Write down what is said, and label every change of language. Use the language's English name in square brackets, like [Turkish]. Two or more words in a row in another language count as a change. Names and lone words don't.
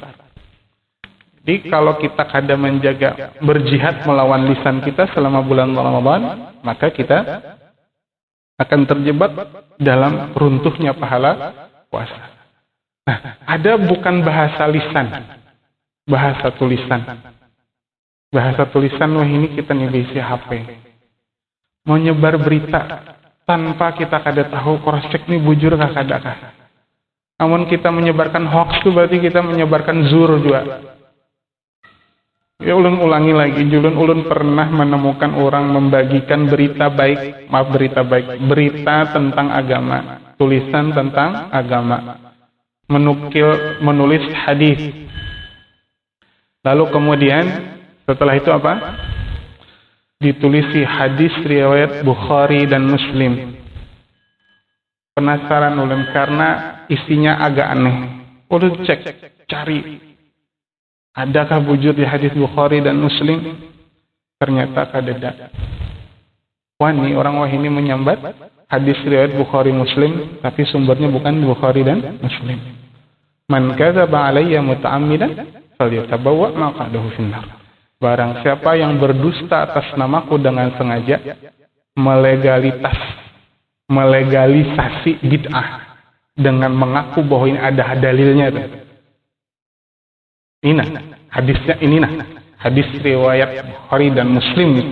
[Indonesian] Jadi kalau kita kada menjaga berjihad melawan lisan kita selama bulan Ramadan, maka kita akan terjebak dalam runtuhnya pahala puasa. Nah, ada bukan bahasa lisan. Bahasa tulisan. Bahasa tulisan, wah ini kita ngisi HP. [Banjar] Mau nyebar berita tanpa kita kada tahu korosek ini bujur kah kada kah. [Indonesian] Namun kita menyebarkan hoax itu berarti kita menyebarkan zur juga. [Banjar] Ya ulun ulangi lagi, ulun pernah menemukan orang membagikan berita tentang agama, tulisan tentang agama, menulis hadis. [Indonesian] Lalu kemudian setelah itu apa? Ditulisi hadis riwayat Bukhari dan Muslim. Penasaran ulun karena isinya agak aneh. Ulun cari. Adakah wujud di hadis Bukhari dan Muslim? [Banjar] Ternyata kadeda. Wani orang wahini menyambat hadis riwayat Bukhari Muslim, tapi sumbernya bukan Bukhari dan Muslim. [Arabic] من كذب علي متعمدا فليتبوأ مقعده من النار. [Indonesian] Barang siapa yang berdusta atas namaku dengan sengaja, melegalisasi bid'ah dengan mengaku bahwa ini ada dalilnya itu. Ini hadis riwayat Bukhari dan Muslim itu.